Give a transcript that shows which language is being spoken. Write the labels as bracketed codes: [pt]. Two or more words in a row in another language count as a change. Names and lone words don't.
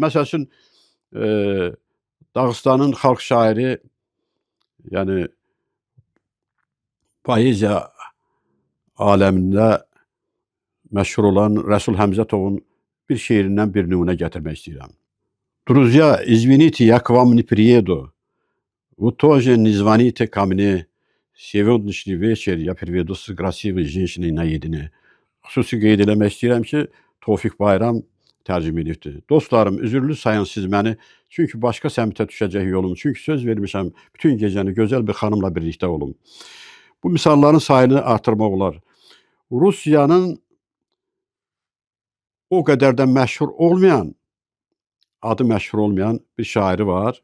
[az] Məsəl üçün, Dağıstanın xalq şairi, yəni poeziya aləmində məşhur olan Rəsul Həmzətovun bir şeirindən bir nümunə gətirmək istəyirəm. [ru] Друзья, извините, я к вам не приеду. Вы тоже не звоните ко мне. Сегодняшний вечер я приведу с красивой женщиной наедине. [az] Xüsusi qeyd eləmək istəyirəm ki, Tofiq Bayram tərcümə edibdir. Dostlarım, üzürlü sayın siz məni. Çünki başqa səmtə düşəcək yolum. Çünki söz vermişəm bütün gecəni gözəl bir xanımla birlikdə olum. Bu misalların sayını artırmaq olar. Rusiyanın o qədər də məşhur olmayan, adı məşhur olmayan bir şairi var.